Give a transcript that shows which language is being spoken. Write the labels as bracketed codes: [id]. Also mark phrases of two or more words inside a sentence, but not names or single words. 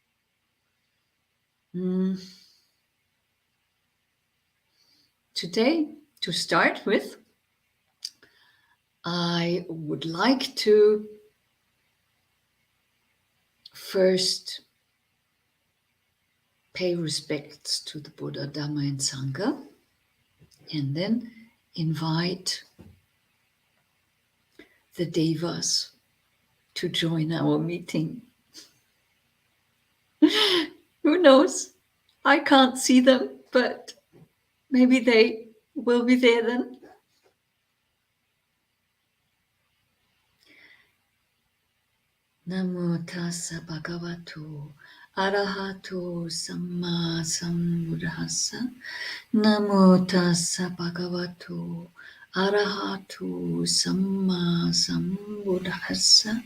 [en] Today, to start with, I would like to first pay respects to the Buddha, Dhamma, and Sangha, and then invite the Devas to join our meeting. Who knows? I can't see them, but maybe they will be there then. [pi] Namo tassa bhagavato arahato samma sambuddhassa. Namo tassa bhagavato arahato samma sambuddhassa.